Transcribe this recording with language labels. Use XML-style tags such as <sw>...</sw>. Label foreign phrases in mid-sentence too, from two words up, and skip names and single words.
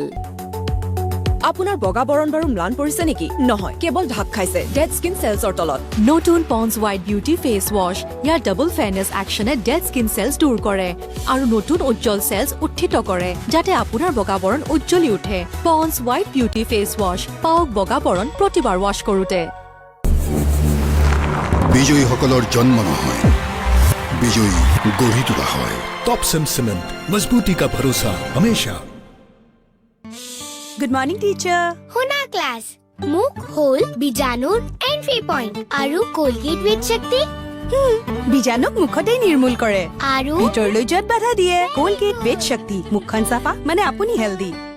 <as>আপোনাৰ বগা বৰণ বাৰু ম্লান পৰিছে নেকি নহয় কেৱল ঢাক খাইছে</as> <en>dead skin cellsৰ</en> <as>তলত নতুন পন্স হোৱাইট বিউটি ফেচ ৱাশ ইয়াৰ</as> <en>double fairness actionে dead skin cells</en> <as>দূৰ কৰে আৰু নতুন উজ্জ্বল সেলছ উত্থিত কৰে যাতে আপোনাৰ বগা বৰণ উজ্জ্বলি উঠে পন্স হোৱাইট বিউটি ফেচ ৱাশ পাওক বগা বৰণ প্ৰতিবাৰ ৱাশ কৰোঁতে বিজয়ীসকলৰ জন্ম নহয় বিজয়ী গঢ়ি তোলা হয়</as> <hi>टॉप सिम सीमेंट मजबूती का भरोसा हमेशा।</hi> <en>good morning teacher</en> <as>শুনা ক্লাছ মুখ হ'ল বীজাণুৰ</as> <en>entry point</en> <as>আৰু কলগেট উইথ শক্তি বীজাণুক মুখতেই নিৰ্মূল কৰে আৰু ভিতৰলৈ যোৱাত বাধা দিয়ে কলগেট উইথ শক্তি মুখখন চাফা মানে আপুনি হেল্ডি</as>